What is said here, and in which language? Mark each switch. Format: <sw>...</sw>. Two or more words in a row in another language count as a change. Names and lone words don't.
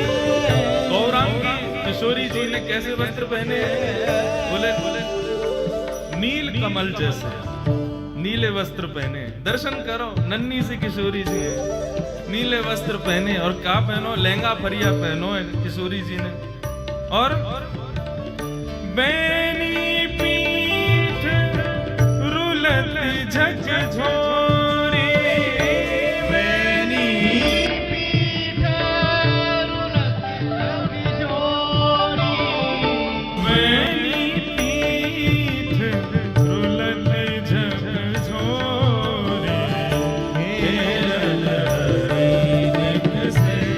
<hi>गौरांगी किशोरी जी ने कैसे वस्त्र पहने? बोले नील कमल जैसे नीले वस्त्र पहने। दर्शन करो, नन्ही सी किशोरी जी है, नीले वस्त्र पहने। और क्या पहनो? लहंगा फरिया पहनो है किशोरी जी ने। और बैनी पीठ रुलत झकझोरी, बैनी पीठ रुलत झकझोरी। बैनी पीठ रुलत झकझोरी, खेलत रीत से</hi>